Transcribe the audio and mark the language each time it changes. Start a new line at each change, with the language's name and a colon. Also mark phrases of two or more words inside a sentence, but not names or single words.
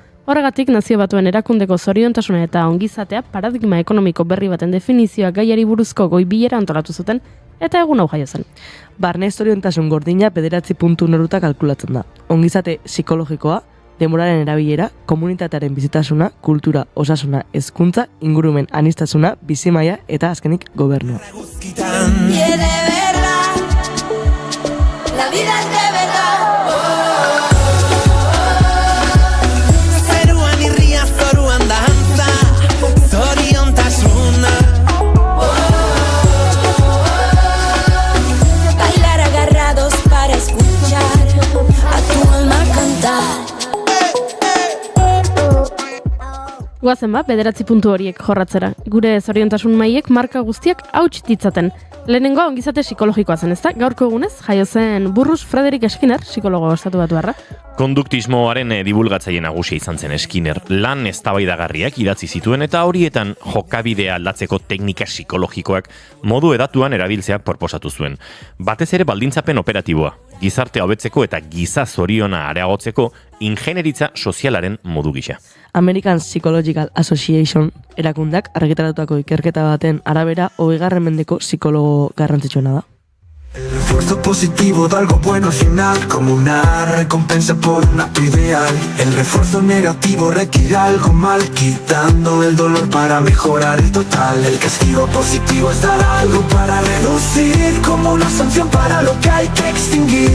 Basque: Horregatik Nazio Batuen Erakundeko zoriontasuna eta ongizatea paradigma ekonomiko berri baten definizioa gaiari buruzko goi-bilera antolatu zuten eta egun hau jaio zen. Barne zoriontasun gordina 9 puntu noruta kalkulatzen da. Ongizate psikologikoa, denboraren erabilera, komunitatearen bizitasuna, kultura, osasuna, hezkuntza, ingurumen aniztasuna, bizimaia eta azkenik gobernua.
Spanish: La vida es de verdad. Bailar agarrados para escuchar a tu alma cantar.
Basque: Guazen 9 puntu horiek jorratzera. Gure zoriontasun mailek marka guztiak hauts ditzaten. Lehenengo ongizate psikologikoa zen, ezta? Gaurko egunez, jaio zen Burrus Frederick Skinner, psikologo estatubatuarra. Konduktismoaren divulgatzaile nagusia izan zen Skinner. Lan eztabaidagarriak idatzi zituen eta horietan jokabidea aldatzeko teknika psikologikoak modu edatuan erabiltzea proposatu zuen. Batez ere baldintzapen operatiboa, gizartea hobetzeko eta giza zoriona areagotzeko ingenieritza sozialaren modu gisa. American Psychological Association erakundak argitaratutako ikerketa baten arabera 20. mendeko psikologo garrantzitsuena da.
Spanish: El refuerzo positivo da algo bueno al final, como una recompensa por un acto ideal. El refuerzo negativo requiere algo mal, quitando el dolor para mejorar el total. El castigo positivo es dar algo para reducir, como una sanción para lo que hay que extinguir.